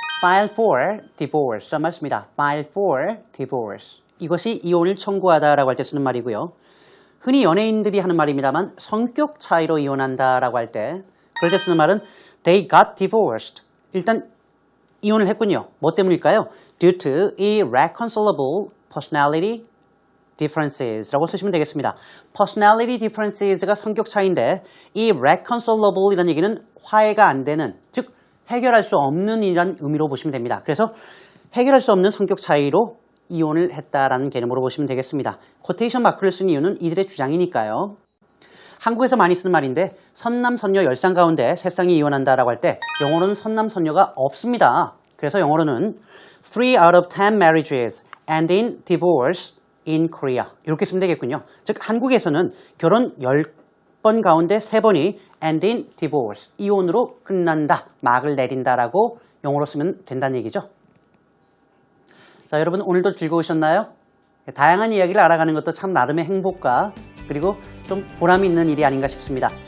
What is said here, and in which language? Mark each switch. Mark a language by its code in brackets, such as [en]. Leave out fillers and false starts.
[en] file for divorce [ko] 라는 말 씁니다. [en] file for divorce. [ko] 이것이 이혼을 청구하다라고 할 때 쓰는 말이고요. 흔히 연예인들이 하는 말입니다만 성격 차이로 이혼한다라고 할 때 그럴 때 쓰는 말은 [en] they got divorced. [ko] 일단 이혼을 했군요. 뭐 때문일까요? [en] due to irreconcilable personality differences [ko] 라고 쓰시면 되겠습니다. [en] personality differences [ko] 가 성격 차이인데 이 reconcilable 이라는 얘기는 화해가 안 되는, 즉 해결할 수 없는 이란 의미로 보시면 됩니다. 그래서 해결할 수 없는 성격 차이로 이혼을 했다라는 개념으로 보시면 되겠습니다. 코테이션 마크를 쓴 이유는 이들의 주장이니까요. 한국에서 많이 쓰는 말인데 선남선녀 10쌍 가운데 3쌍이 이혼한다라고 할 때 영어로는 선남선녀가 없습니다. 그래서 영어로는 [en] 3 out of 10 marriages end in divorce in Korea. [ko] 이렇게 쓰면 되겠군요. 즉 한국에서는 결혼 10번 가운데 3번이 [en] end in divorce, [ko] 이혼으로 끝난다, 막을 내린다라고 영어로 쓰면 된다는 얘기죠. 자, 여러분 오늘도 즐거우셨나요? 다양한 이야기를 알아가는 것도 참 나름의 행복과 그리고 좀 보람 있는 일이 아닌가 싶습니다.